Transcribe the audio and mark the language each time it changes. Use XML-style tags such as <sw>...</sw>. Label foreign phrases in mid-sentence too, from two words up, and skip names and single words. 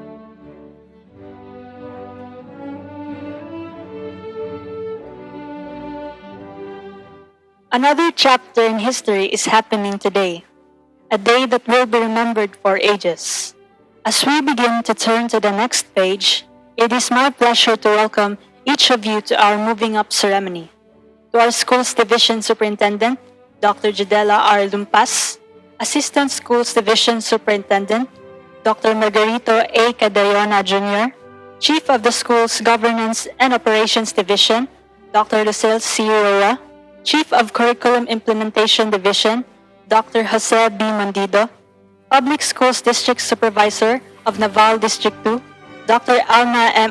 <en>Another chapter in history is happening today, a day that will be remembered for ages. As we begin to turn to the next page, it is my pleasure to welcome each of you to our moving up ceremony. To our school's division superintendent, Dr. Judela R. Lumpas, Assistant Schools Division Superintendent, Dr. Margarito A. Cadayona Jr., Chief of the school's Governance and Operations Division, Dr. Lucille C. Roa, Chief of Curriculum Implementation Division, Dr. Jose B. Mandido, Public Schools District Supervisor of Naval District 2, Dr. Alma M.</en>